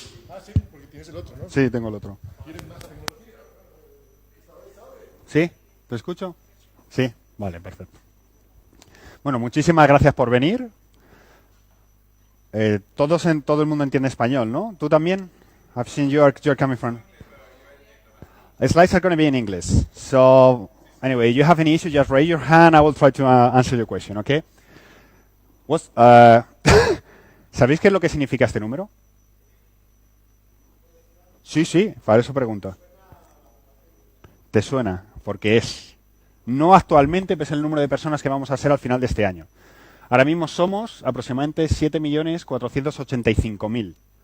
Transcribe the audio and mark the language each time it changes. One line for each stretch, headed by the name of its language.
Spanish: Ah, sí, porque tienes el otro, ¿no? Sí, tengo el otro. ¿Quieres más tecnología? ¿Sí? ¿Te escucho? Sí, vale, perfecto. Bueno, muchísimas gracias por venir. Todo el mundo entiende español, ¿no? ¿Tú también?
English: I've seen you're coming from. Slides are going to be in English. So, anyway, you have any issue, just raise your hand. I will try to answer your question, okay?
Spanish: ¿Sabéis qué es lo que significa este número? Sí, para eso pregunto. ¿Te suena? Porque es. No actualmente, pese al número de personas que vamos a ser al final de este año. Ahora mismo somos aproximadamente 7.485.000.